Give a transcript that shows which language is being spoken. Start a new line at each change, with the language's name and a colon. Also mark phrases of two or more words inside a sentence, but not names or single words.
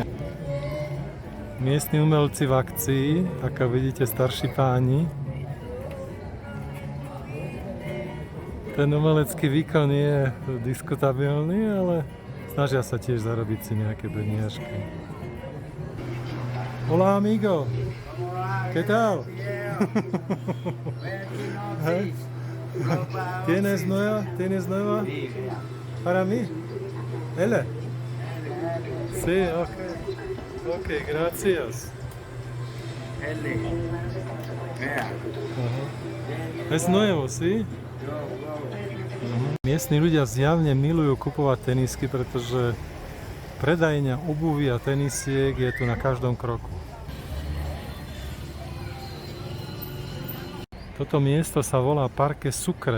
Slovak: Miestni umelci v akcii, ako vidíte, starší páni. Ten umelecký výkon je diskutabilný, ale snažia sa tiež zarobiť si nejaké peniažky.
Spanish: Hola amigo, ¿qué tal? ¿Tienes nueva? ¿Tienes nueva? Para mí. Ele. Sí, ok. Ok, gracias. Ele. Es nuevo, sí?
Slovak: Miestni ľudia zjavne milujú kupovať tenisky, pretože predajňa obuvy a tenisiek je tu na každom kroku. Toto miesto sa volá Parque Sucre.